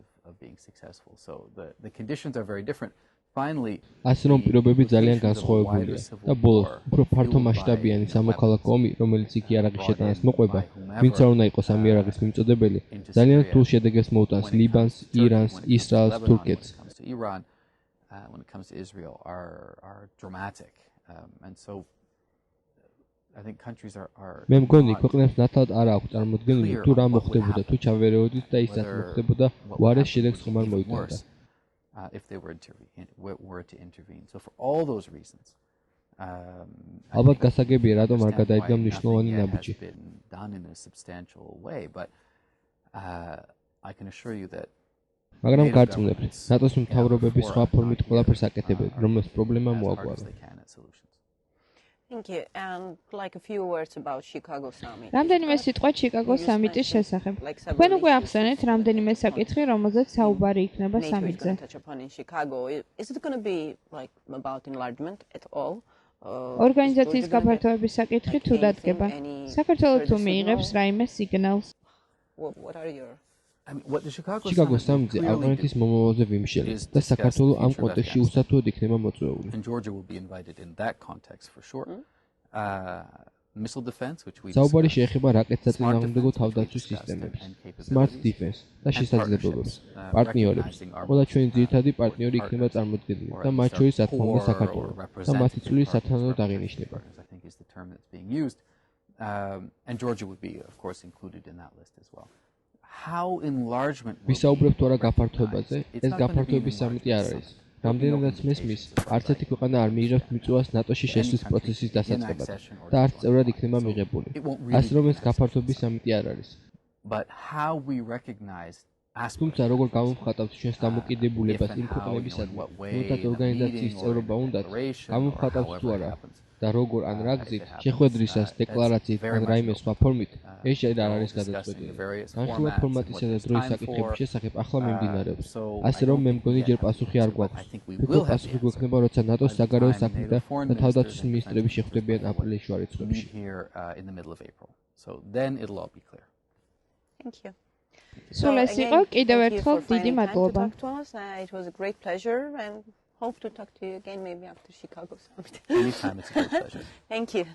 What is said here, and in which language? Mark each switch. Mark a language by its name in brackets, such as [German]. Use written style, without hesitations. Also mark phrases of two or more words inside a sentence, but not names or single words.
[Georgian] ასე რომ პირობები ძალიან განსხვავებულია და ბოლოს უფრო ფართომასშტაბიანი სამოქალაქო ომი, რომელიც იქ იარაღის შეტანას მოყვება, ვინც არ უნდა იყოს ამ იარაღის მიმწოდებელი, ძალიან რთულ შედეგებს მოუტანს ლიბანს, ირანს, ისრაელს, თურქეთს. [English] When it comes to Israel are dramatic, and so I think countries are. [Georgian] მე მგონი ქვეყნებს ნათლად არ აქვს წარმოდგენილი თუ რა მოხდებოდა თუ ჩავერეოდით და ისაც მოხდებოდა უარეს შედეგს ხომ არ მოიტანდა. [English] If they were to intervene. So for all those reasons. [Georgian] ალბათ გასაგებია რატომ არ გადაიდგა მნიშვნელოვანი ნაბიჯი. [English] Done in a substantial way, but I can assure you that [Georgian] მაგრამ გარწმუნებთ, ნატოს მთავრობები სხვა ფორმით ყველაფერს აკეთებენ, რომელიც პრობლემა მოაგვარა. [English] Thank you. And like a few words about Chicago summit. [Georgian] რამდენიმე სიტყვა ჩიკაგოს სამიტის შესახებ. თქვენ უკვე ახსენეთ რამდენიმე საკითხი, რომელზეც საუბარი იქნება სამიტზე. [English] Is it going to be like about enlargement at all? [Georgian] ორგანიზაციის გაფართოების საკითხი თუ დადგება. საქართველოს თუ მიიღებს რაიმე სიგნალს. [English] What are your [Georgian] ჩიკაგოს სამიტზე ავღანეთის მომავალზე ვიმშელებს და საქართველოს ამ კონტექსტში უსათუოდ იქნება მოწვეული. საუბარი შეეხება რაკეტსაწინააღმდეგო თავდაცვის სისტემებს, [English] smart defense [Georgian] და შესაძლებლობებს, პარტნიორებს. ყველა ჩვენი ძირითადი პარტნიორი იქნება წარმოდგენილი და მათ შორის რა თქმა უნდა საქართველო და მათი წვლილი სათანადოდ აღინიშნება. [English] And Georgia would be of course included in that list as well. How enlargement [Georgian] ვისაუბრებთ თორა გაფართოებაზე, ეს გაფართოების სამიტი არ არის. რამდენადაც მესმის, არც ერთი ქვეყანა არ მიიღებს მიწვევას ნატოში შესვლის პროცესის დასაწყებად და არც წევრად იქნება მიღებული. ასე რომ ეს გაფართოების სამიტი არ არის. But how we recognize თუმცა როგორ გამოვხატავთ ჩვენს დამოკიდებულებას იმ ქვეყნებისადმი, რომელთაც ორგანიზაციის წევრობა უნდათ, გამოვხატავთ თუ არა და როგორ ან რა გზით, შეხვედრისას, დეკლარაციით ან რაიმე სხვა ფორმით, ეს ჯერ არ არის გადაწყვეტილი. განხილვა ფორმატისა და დროის საკითხების შესახებ ახლა მიმდინარეობს. ასე რომ მე მგონი ჯერ პასუხი არ გვაქვს. ვფიქრობ პასუხი გვექნება, როცა ნატოს საგარეო საქმეთა და თავდაცვის მინისტრები შეხვდებიან აპრილის შუა რიცხვებში. [English] So then it'll all be clear. Thank you. [Georgian] სულ ეს იყო, კიდევ ერთხელ დიდი მადლობა. [English] It was a great pleasure and hope to talk to you again maybe after Chicago summit. Anytime, it's a great pleasure. Thank you.